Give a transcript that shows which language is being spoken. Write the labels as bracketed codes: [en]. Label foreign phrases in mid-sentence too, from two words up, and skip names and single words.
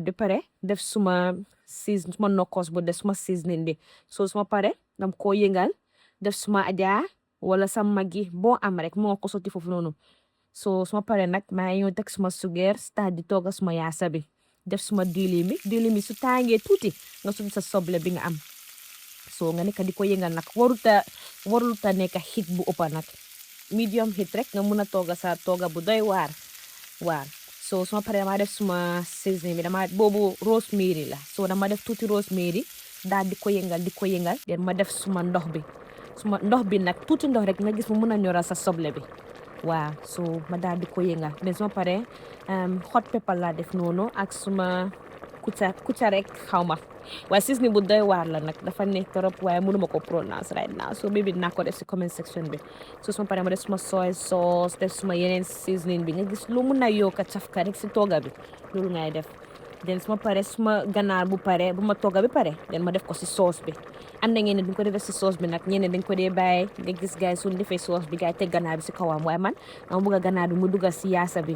[wo] bi pare def suma nokkos bu def suma seasoning bi so suma pare dam ko yëngal def suma aja wala sa magi boo am rek moo ko sotti foofu noonu so suma pare nag maa ñëw teg suma sugeer start di tooga suma yaasa bi def suma diwlin bi su tàngee tuuti nga sotti sa soble bi nga am so nga nekk di ko yëngal nag waruta nekk heat bu ëppa nag [en] medium heat [wo] rek nga mun a tooga sa tooga bu doy waar so suma pare dama def suma seasoning bi boobu rosemary la so dama def tuuti rosemary daal di ko yëngal den ma def suma ndox bi nag tuuti ndox rek nga gis mu mun a ñoral sa soble bi waaw so ma daal di ko yëngal den suma pare [en] hot pepper [wo] la def noonu ak suma kuca rek xaw ma waaye seasoning bu doy waar la nag dafa neex trop waaye mënuma ko pronounce [en] right now so maybe [wo] dinaa ko def si [en] comment section [wo] bi so suma pare ma def suma [en] soy sauce [wo] def suma yeneen seasoning bi nga gis lu mun a yokk cafka rek si tooga bi loolu ngay def den suma pare suma ganaar bu ma tooga bi pare den ma def ko si sauce bi am na ngeen ne duñ ko defee si sauce bi nag ñeneen dañ ko dee bàyyi nga gis gaay suñ defee sauce bi gaay teg ganaar bi si kawam waaye man dama bëgg a ganaar bi mu dugga si yaasa bi